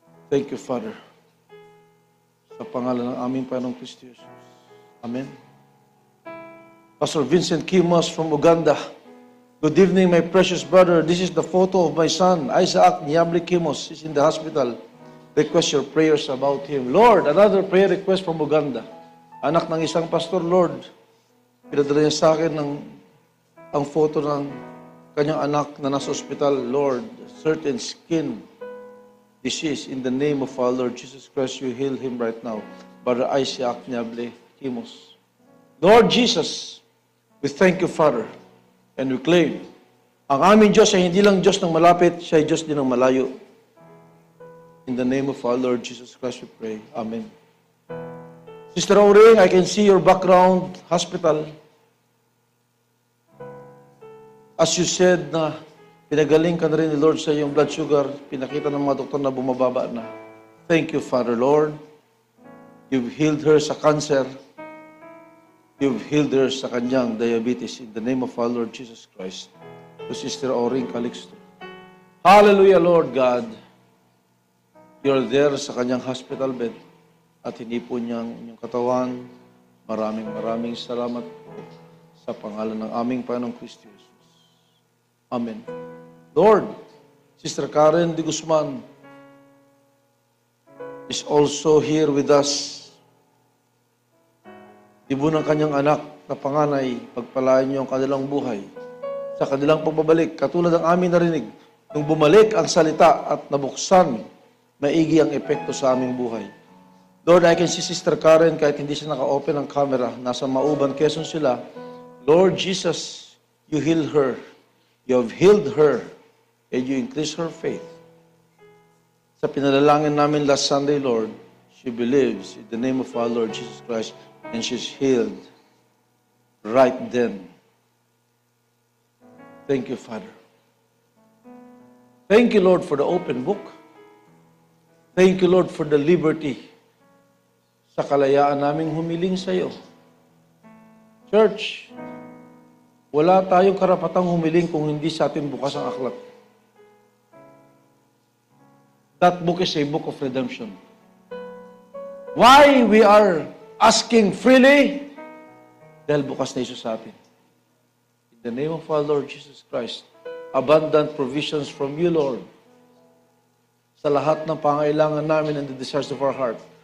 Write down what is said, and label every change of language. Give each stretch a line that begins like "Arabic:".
English: Thank you, Father.
Filipino: Sa pangalan ng aming Panginoong Kristo Jesus. Amen.
English: Pastor Vincent Kimos from Uganda. Good evening, my precious brother. This is the photo of my son, Isaac Niabli Kimos. He's in the hospital. Request your prayers about him. Lord, another prayer request from Uganda.
Filipino: Anak ng isang pastor, Lord. Pinadala niya sa akin ang photo ng kanyang anak na nasa hospital.
English: Lord, certain skin disease, in the name of our Lord Jesus Christ, you heal him right now. Brother Isaac Niable Kimos. Lord Jesus, we thank you, Father, and we claim,
Filipino: ang aming Diyos ay hindi lang Diyos ng malapit, siya ay Diyos din ng malayo.
English: In the name of our Lord Jesus Christ, we pray. Amen. Sister Auring, I can see your background, hospital.
Filipino: As you said na pinagaling ka na rin ni Lord sa iyong blood sugar, pinakita ng mga doktor na bumababa na.
English: Thank you, Father, Lord. You've healed her sa cancer. You've healed her sa kanyang diabetes in the name of our Lord Jesus Christ. To Sister Auring Calixto. Hallelujah, Lord God. You're there
Filipino: sa kanyang hospital bed at hindi po niyang inyong katawan. Maraming salamat po sa pangalan ng aming Panginoong Kristo Jesus. Amen.
English: Lord, Sister Karen de Guzman is also here with us.
Filipino: Ibo ng kanyang anak na panganay, pagpalain niyo ang kanilang buhay sa kanilang pagbabalik. Katulad ng aming narinig, nung bumalik ang salita at nabuksan, maigi ang epekto sa aming buhay.
English: Lord, I can see Sister Karen
Filipino: kahit hindi siya naka-open ang camera. Nasa Mauban, Quezon sila.
English: Lord Jesus, you heal her. You have healed her and you increase her faith.
Filipino: Sa pinalalangin namin
English: last Sunday, Lord, she believes in the name of our Lord Jesus Christ and she's healed right then. Thank you, Father. Thank you, Lord, for the open book. Thank you, Lord, for the liberty
Filipino: sa kalayaan naming humiling sa iyo. Church, wala tayong karapatang humiling kung hindi sa atin bukas ang aklat.
English: That book is a book of redemption. Why we are asking freely?
Filipino: Dahil bukas na Isus sa atin.
English: In the name of our Lord Jesus Christ, abundant provisions from you, Lord,
Filipino: sa lahat ng pangailangan namin
English: and the desires of our heart.